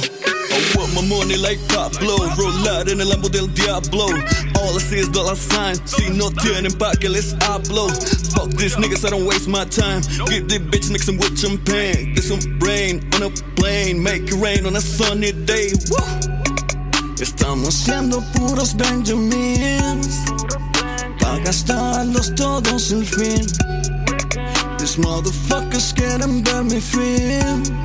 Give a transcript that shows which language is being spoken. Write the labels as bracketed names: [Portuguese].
[English] I want my money like Pablo. Roll out in [Spanish] el Lambo del Diablo. [English] All I see is dollar sign. [Spanish] Si no tienen pa' que les hablo. [English] Fuck these niggas, I don't waste my time. Get this bitch mixing with champagne. Get some brain on a plane. Make it rain on a sunny day. [Spanish] Woo! Estamos siendo puros Benjamins. Pa' gastarlos todos sin fin. [English] These motherfuckers [Spanish] quieren ver mi fin.